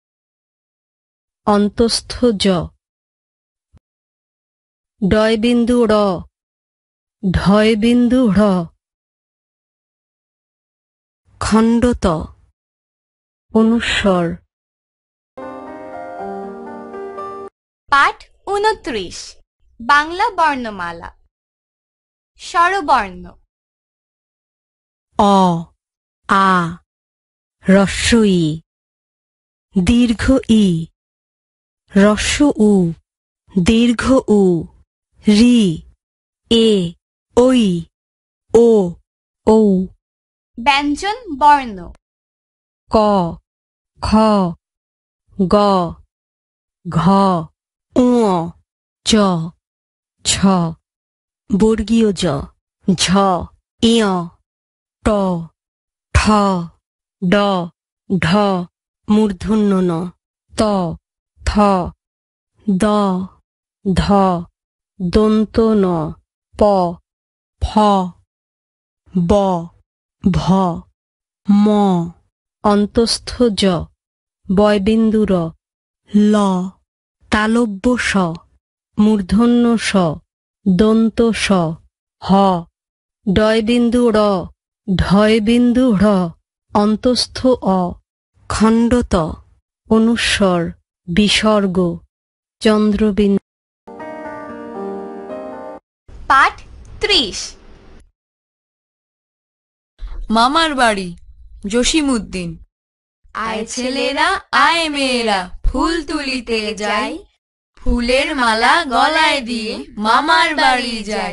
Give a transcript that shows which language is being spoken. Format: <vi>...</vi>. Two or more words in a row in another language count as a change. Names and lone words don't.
<bn>অন্তস্থ জ, ডয়বিন্দু র, ঢয়বিন্দু ঢ়, খণ্ডত, অনুস্বর। পাঠ ২৯ বাংলা বর্ণমালা। স্বরবর্ণ। অ, আ, হ্রস্ব ই, দীর্ঘ ই, হ্রস্ব উ, দীর্ঘ উ, রি, এ, ঐ, ও, ঔ। ব্যঞ্জন বর্ণ। ক, খ, গ, ঘ, ঙ, চ, ছ, বর্গীয় জ, ঝ, ইয়, ট, ঠ, ড, ঢ, মূর্ধন্য ণ, ত, থ, দ, ধ, দন্ত ন, প, ফ, ব, ভ, ম, অন্তস্থ জ, বয়বিন্দু র, ল, তালব্য স, মূর্ধন্য স, দন্ত স, হ, ডয়বিন্দু র, ঢয়বিন্দু ঢ়, অন্তস্থ অ, খণ্ডত, অনুস্বর, বিসর্গ, চন্দ্রবিন্দু। পাঠ ৩০ মামার বাড়ি, জসিমউদ্দিন। আয় ছেলেরা আয় মেয়েরা, ফুল তুলিতে যাই, ফুলের মালা গলায় দিয়ে মামার বাড়ি যাই।</bn>